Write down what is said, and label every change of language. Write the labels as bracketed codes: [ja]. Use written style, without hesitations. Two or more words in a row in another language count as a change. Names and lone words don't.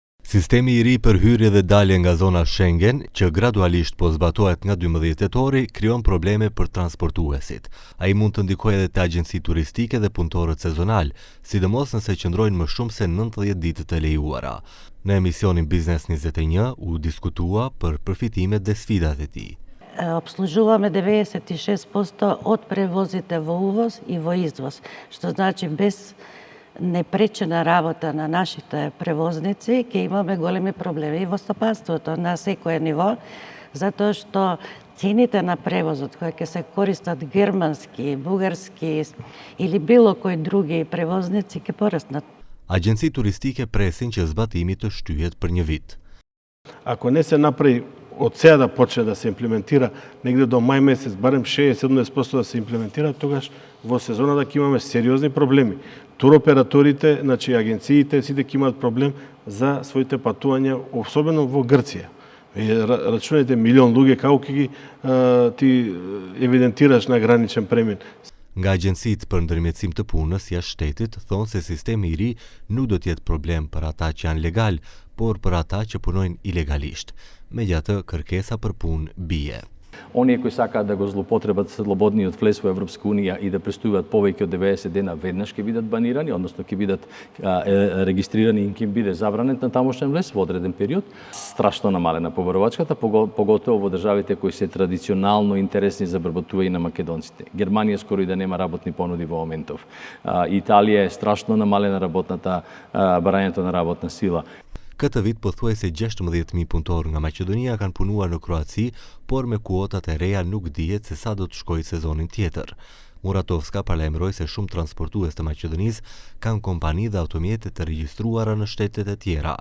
[sq] Sistemi I ri për hyrje dhe dalje nga zona Schengen, që gradualisht po zbatohet nga 12 tetori, krijon probleme për transportuesit. Ai mund të ndikojë edhe te agjenci turistike dhe punëtorët sezonal, sidomos nëse qëndrojnë më shumë se 90 ditë të lejuara. Në emisionin Biznes 21 u diskutua për përfitimet dhe sfidat e tij. [mk] Обслужуваме 96% од превозите во увоз и во извоз, што значи без непречена работа на нашите превозници ќе имаме големи проблеми и во стопанството на секое ниво, затоа што цените на превозот кои ќе се користат германски, бугарски или било кои други превозници ќе пораснат. [sq] Agjenci turistike presin që zbatimi të shtyhet për një vit. [mk] Ако не се направи од сега да почне да се имплементира, негде до мај месец, барем 60-70% да се имплементира, тогаш во сезоната ќе имаме сериозни проблеми. Туроператорите, значи агенциите, сите ќе имаат проблем за своите патувања, особено во Грција. Рачунете милион луѓе, како ќе ти евидентираш на граничен премин. [sq] Nga agjencitë për ndërmjetësim të punës jashtë shtetit thonë se sistemi I ri nuk do të jetë problem për ata që janë legal, por për ata që punojnë ilegalisht. Megjithatë, kërkesa për punë bie. [mk] Оние кои сакаат да го злоупотребат слободниот влез во Европска унија и да престојуваат повеќе од 90 дена веднаш ќе бидат банирани, односно ќе бидат регистрирани и ќе биде забранет на тамошен влез во одреден период. Страшно намалена побарувачката, поготово во државите кои се традиционално интересни за вработување на македонците. Германија скоро и да нема работни понуди во моментов. Италија е страшно намалена барањето на работна сила. [sq] Këtë vit pothuajse 16.000 punëtorë nga Maqedonia kanë punuar në Kroaci, por me kuotat e reja nuk dihet se sa do të shkojë sezonin tjetër. Muratovska paralajmëroi se shumë transportues të Maqedonisë kanë kompani dhe automjete të regjistruara në shtetet e tjera.